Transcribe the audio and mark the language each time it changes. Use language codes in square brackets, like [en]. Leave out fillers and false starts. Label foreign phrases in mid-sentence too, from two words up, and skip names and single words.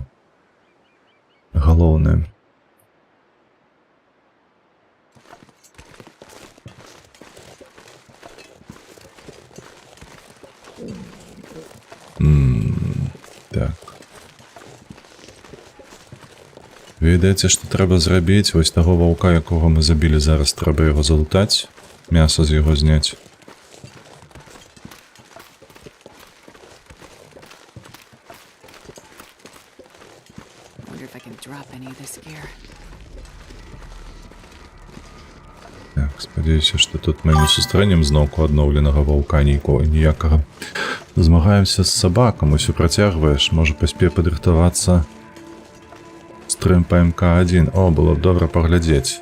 [be] Галоўнае. Так. Ведаеце, што трэба зрабіць? Вось таго ваўка, якога мы забілі зараз, трэба яго залутаць, мяса з яго зняць. [en] Wonder if I can drop any of this gear. [be] Так, спадзяюся, што тут мы не сустрэнем зноўку адноўленага ваўка ніякага. Змагаемся з сабакам, усё працягваеш, можа паспею падрыхтавацца стрым па МК-1. О, было б добра паглядзець.